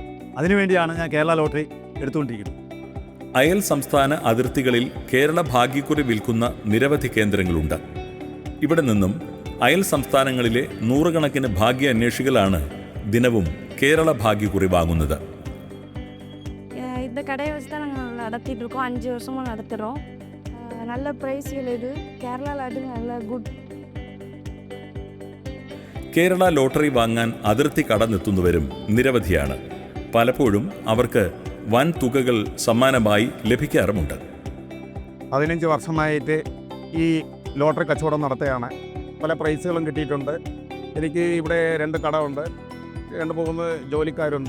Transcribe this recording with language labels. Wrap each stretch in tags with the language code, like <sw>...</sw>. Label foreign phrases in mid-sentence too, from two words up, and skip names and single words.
<ml>അതിനുവേണ്ടിയാണ് ഞാൻ കേരള ലോട്ടറി എടുത്തുകൊണ്ടിരിക്കുന്നത്. അയൽ സംസ്ഥാന അതിർത്തികളിൽ കേരള ഭാഗ്യക്കുറി വിൽക്കുന്ന നിരവധി കേന്ദ്രങ്ങളുണ്ട്. ഇവിടെ നിന്നും അയൽ സംസ്ഥാനങ്ങളിലെ 100 കണക്കിന് ഭാഗ്യ അന്വേഷികളാണ് ദിനവും കേരള ഭാഗ്യക്കുറി വാങ്ങുന്നത്.</ml> <ta>இந்த கடையை வச்சு தான் நாங்கள் நடத்திட்டு இருக்கோம். 5 வருஷமாக நடத்துகிறோம். நல்ல ப்ரைஸ்கள் இது. கேரளாவில் அது நல்ல குட்.</ta> <ml>കേരള ലോട്ടറി വാങ്ങാൻ അതിർത്തി കടന്നെത്തുന്നവരും നിരവധിയാണ്. പലപ്പോഴും അവർക്ക് വൻ തുകകൾ സമ്മാനമായി ലഭിക്കാറുമുണ്ട്. 15 വർഷമായിട്ട് ഈ ലോട്ടറി കച്ചവടം നടത്തുകയാണ്. പല പ്രൈസുകളും കിട്ടിയിട്ടുണ്ട്. എനിക്ക് ഇവിടെ 2 കടയുണ്ട്, 2-3 ജോലിക്കാരുണ്ട്.</ml>